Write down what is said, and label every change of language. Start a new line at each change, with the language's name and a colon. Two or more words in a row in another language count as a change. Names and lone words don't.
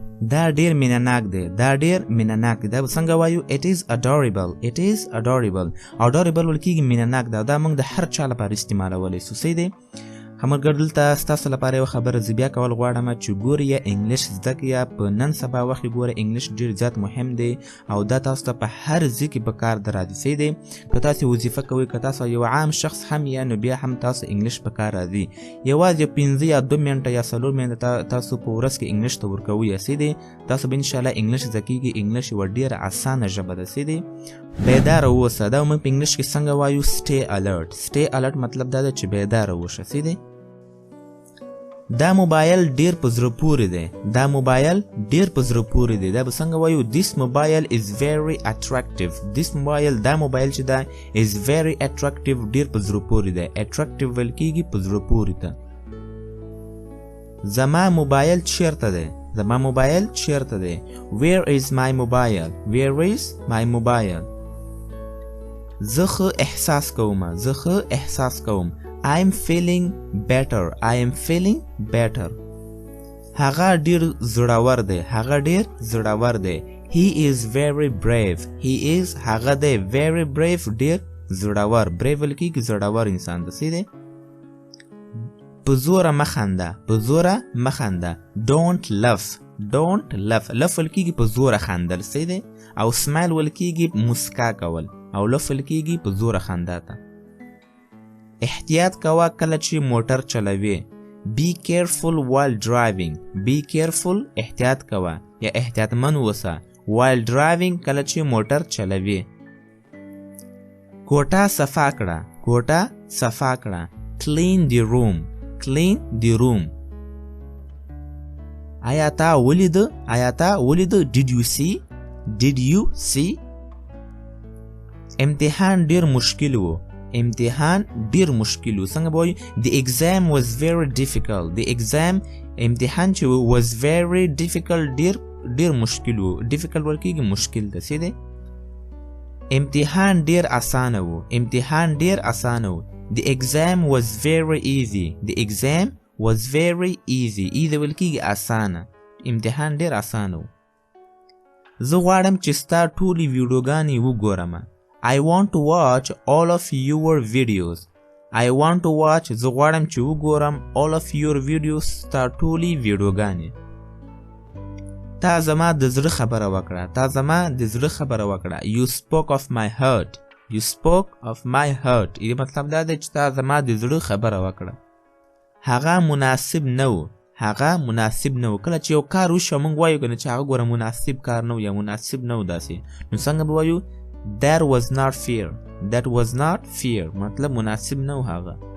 Pashto: دا ډیر مینناک دی دا ډیر مینناک دی دا څنګه وایو
English: it is adorable it is adorable adorable
Pashto: ول کېږي مینناک دا موږ د هر چا لپاره استعمالولی سو صحیح دی خمرګر دلته ستاسو لپاره یوه خبره زه بیا کول غواړم چې ګورئ یا انګلیش زده کړئ یا په نن سبا وخت کې ګوره انګلیش ډېر زیات مهم دی او دا تاسو ته په هر ځای کې په کار در راځي صحیح دی که تاسو وظیفه کوئ که تاسو یو عام شخص هم یا نو بیا هم تاسو انګلیش په کار راځي یوازې 5 یا 2 منټه یا 4 منټه تاسو په ورځ کې انګلیش ته ورکوئ صحیح دی تاسو به انشاءالله انګلیش زده کېږي انګلیش یوه ډېره اسانه ژبه ده صحیح دی بیداره اوسه دا موږ په انګلیش کې څنګه وایو
English: stay alert
Pashto: مطلب دا ده چې بیداره اوسه صحیح دی دا موبایل ډیر په زړه پورې دی دا به څنګه وایو
English: this mobile is very attractive
Pashto: دا موبایل چې دا
English: is very attractive
Pashto: ډیر په زړه پورې دی attractive ویل کېږي په زړه پورې ته زما موبایل چیرته دی
English: where is my mobile
Pashto: زه ښه احساس کوم
English: I am feeling better
Pashto: هغه ډیر زړور دی he
English: is very brave
Pashto: هغه دی
English: very brave
Pashto: ډیر زړور brave ول کېږي زړور انسان دی صحیح دی په زوره مخنده
English: don't laugh
Pashto: ول کېږي په زوره خندل صحیح دی او smile ول کېږي مسکا کول او laugh ول کېږي په زوره خندا ته احتیاط کوه کله چې موټر چلوي
English: be careful while driving
Pashto: احتیاط کوه یا احتیاطمن اوسه
English: while driving
Pashto: کله چې موټر چلوي کوټه صفا کړه
English: clean the room
Pashto: آیا تا ولید
English: did you see
Pashto: امتحان ډیر مشکل و څنګه به وایو
English: the exam was very difficult
Pashto: امتحان چې
English: was very difficult
Pashto: ډیر مشکل و difficult ول کېږي مشکل ده صحیح دی امتحان ډیر اسانه و
English: the exam was very easy
Pashto: easy ول کېږي اسانه امتحان ډیر اسانه و زه غواړم چې ستا ټولې ویډیوګانې وګورم
English: I want to watch all of your videos
Pashto: زه غواړم چې وګورم
English: all of your videos
Pashto: ستا ټولې ویډیوګانې تا زما د زړه خبره وکړه
English: you spoke of my heart
Pashto: مطلب دا دی چې تا زما د زړه خبره وکړه هغه مناسب نه و کله چې یو کار وشو موږ وایو کنه چې هغه ګوره مناسب کار نه و یا مناسب نه و داسې نو څنګه به وایو
English: that was not fair
Pashto: مطلب مناسب نه و هغه